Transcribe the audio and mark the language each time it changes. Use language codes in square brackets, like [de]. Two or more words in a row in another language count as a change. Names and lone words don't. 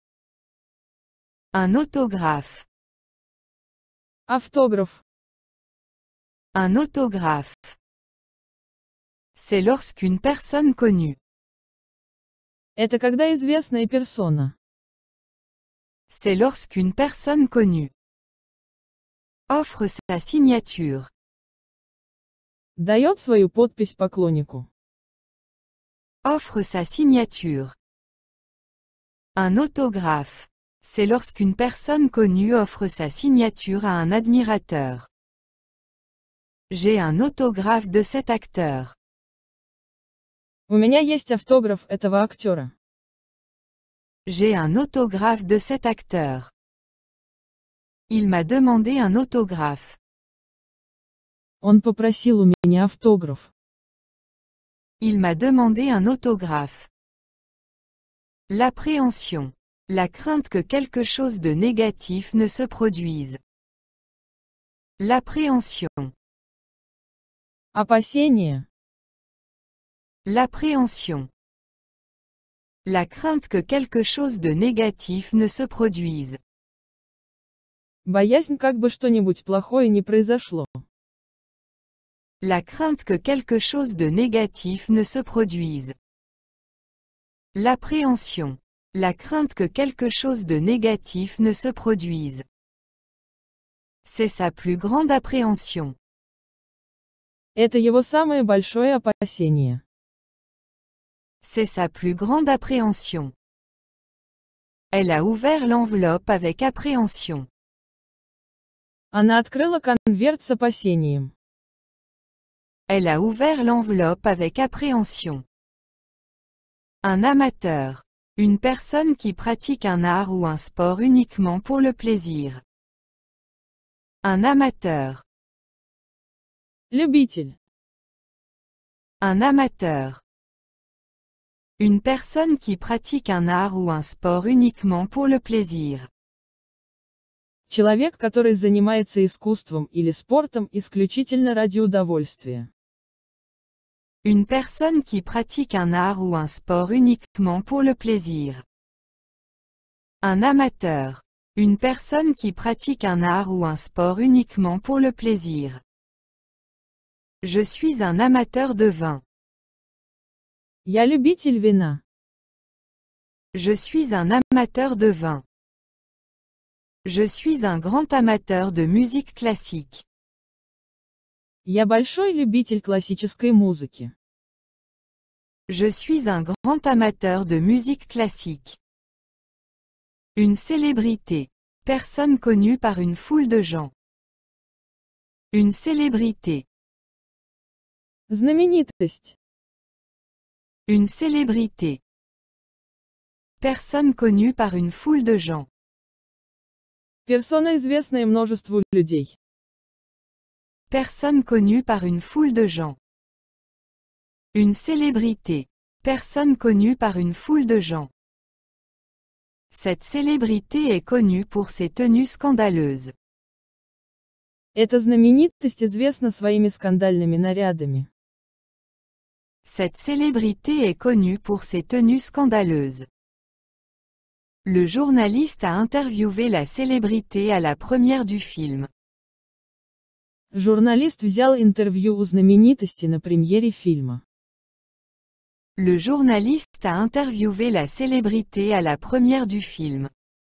[fr] Un autographe. [ru] Автограф. [fr] Un autographe. C'est lorsqu'une personne connue. [ru] Это когда известная персона. [fr] C'est lorsqu'une personne connue offre sa signature. [ru] Дает свою подпись поклоннику. [fr] Offre sa signature. Un autographe. C'est lorsqu'une personne connue offre sa signature à un admirateur. J'ai un autographe de cet acteur. [ru] У меня есть автограф этого актера. [fr] J'ai un autographe de cet acteur. Il m'a demandé un autographe. [ru] Он попросил у меня автограф. [fr] Il m'a demandé un autographe. L'appréhension. La crainte que quelque chose de négatif ne se produise. L'appréhension. [ru] Опасение. [fr] L'appréhension. La crainte que quelque chose de négatif ne se produise. [ru] Боязнь, как бы что-нибудь плохое не произошло. [fr] La crainte que quelque chose de négatif ne se produise. L'appréhension. La crainte que quelque chose de négatif ne se produise. C'est sa plus grande appréhension. [ru] Это его самое большое опасение. [fr] C'est sa plus grande appréhension. Elle a ouvert l'enveloppe avec appréhension. [ru] Она открыла конверт с опасением. [fr] Elle a ouvert l'enveloppe avec appréhension. Un amateur. Une personne qui pratique un art ou un sport uniquement pour le plaisir. Un amateur. [ru] Любитель. [fr] Un amateur. Une personne qui pratique un art ou un sport uniquement pour le plaisir. [ru] Человек, который занимается искусством или спортом исключительно ради удовольствия. [fr] Une personne qui pratique un art ou un sport uniquement pour le plaisir. Un amateur. Une personne qui pratique un art ou un sport uniquement pour le plaisir. Je suis un amateur de vin. [ru] Я любитель вина. [fr] Je suis un amateur de vin. Je suis un grand amateur de musique classique. [ru] Я большой любитель классической музыки. [fr] Je suis un grand amateur de musique classique. Une célébrité. Personne connue par une foule de gens. Une célébrité. [ru] Знаменитость. [fr] Une célébrité. Personne connue par une foule de gens. [ru] Персона, известная множеству людей. [fr] Personne connue par une foule de gens. Une célébrité. Personne connue par une foule de gens. Cette célébrité est connue pour ses tenues scandaleuses. [ru] Эта знаменитость известна своими скандальными нарядами. [fr] Cette célébrité est connue pour ses tenues scandaleuses. Le journaliste a interviewé la célébrité à la première du film. [ru] Журналист взял интервью у знаменитости на премьере фильма. [fr] Le journaliste a interviewé la célébrité à la première du film.